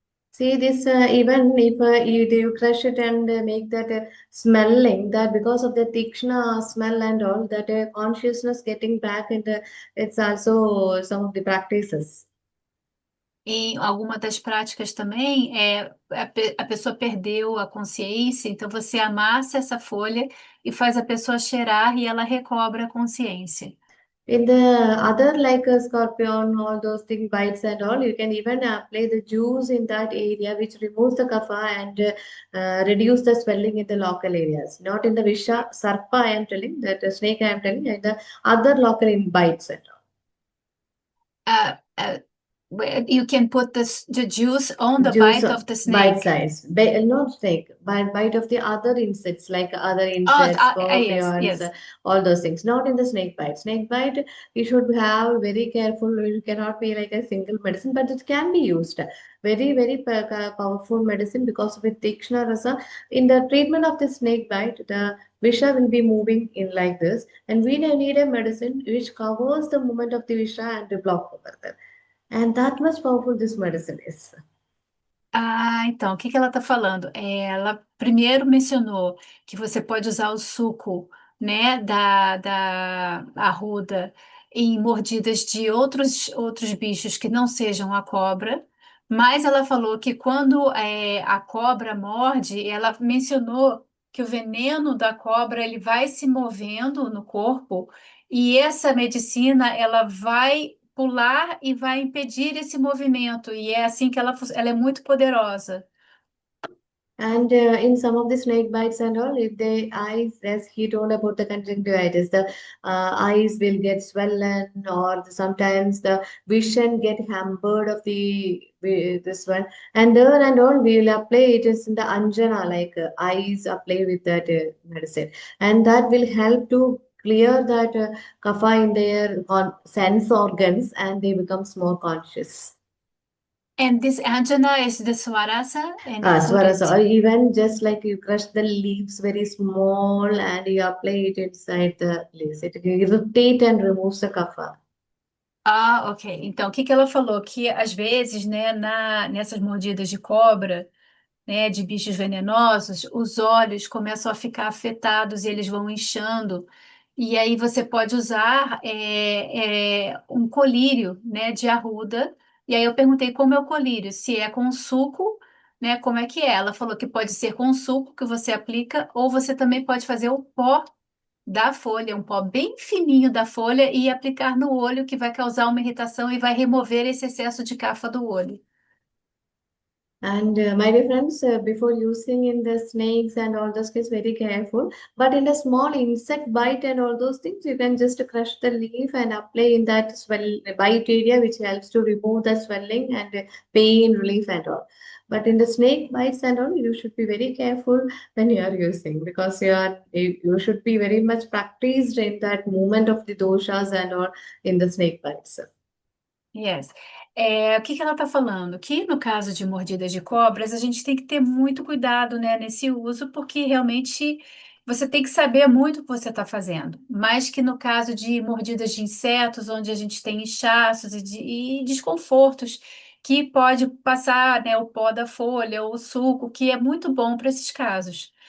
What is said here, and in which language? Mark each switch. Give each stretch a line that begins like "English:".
English: See this, even if you crush it and make that smelling, that because of the tikshna smell and all, that consciousness getting back in the, it's also some of the practices.
Portuguese: Em alguma das práticas também a pessoa perdeu a consciência, então você amassa essa folha e faz a pessoa cheirar e ela recobra a consciência.
English: In the other, like a scorpion, all those things, bites and all, you can even apply the juice in that area, which removes the kapha and reduce the swelling in the local areas. Not in the visha, sarpa, I am telling, that snake I am telling, and the other local in bites and all. Uh, uh, you can put the juice on the Juice bite of the bite snake. size, not snake, but bite of the other insects, like other Oh, insects, yes, scorpions, yes. all those things. Not in the snake bite. Snake bite, you should have very careful. It cannot be like a single medicine, but it can be used. Very, very powerful medicine because with Tikshna Rasa, in the treatment of the snake bite, the Visha will be moving in like this, and we need a medicine which covers the movement of the Visha and the block over there. And that much powerful this medicine is.
Portuguese: Ah, então, o que que ela está falando? Ela primeiro mencionou que você pode usar o suco, né, da arruda em mordidas de outros bichos que não sejam a cobra, mas ela falou que quando a cobra morde, ela mencionou que o veneno da cobra ele vai se movendo no corpo e essa medicina ela vai pular e vai impedir esse movimento. E é assim que ela é muito poderosa.
English: And in some of the snake bites and all, if the eyes, as he told about the conjunctivitis, the eyes will get swollen, or sometimes the vision get hampered of this one. And there and all, we will apply it is in the anjana, like eyes apply with that medicine, and that will help to clear that kapha in their sense organs, and they becomes more conscious. And this anjana is the swarasa, and you put Swarasa, or it. even just like you crush the leaves very small and you apply it inside the leaves. It irritate and removes the kapha.
Portuguese: Ah, ok. Então, o que que ela falou? Que às vezes, né, nessas mordidas de cobra, né, de bichos venenosos, os olhos começam a ficar afetados e eles vão inchando. E aí você pode usar um colírio, né, de arruda. E aí eu perguntei como é o colírio, se é com suco, né, como é que é? Ela falou que pode ser com suco que você aplica, ou você também pode fazer o pó da folha, um pó bem fininho da folha e aplicar no olho, que vai causar uma irritação e vai remover esse excesso de cafa do olho.
English: And my dear friends, before using in the snakes and all those things, very careful. But in a small insect bite and all those things, you can just crush the leaf and apply in that bite area, which helps to remove the swelling and pain relief and all. But in the snake bites and all, you should be very careful when you are using, because you should be very much practiced in that movement of the doshas and all in the snake bites. Yes.
Portuguese: O que que ela está falando? Que no caso de mordidas de cobras, a gente tem que ter muito cuidado, né, nesse uso, porque realmente você tem que saber muito o que você está fazendo. Mas que no caso de mordidas de insetos, onde a gente tem inchaços e desconfortos, que pode passar, né, o pó da folha ou o suco, que é muito bom para esses casos.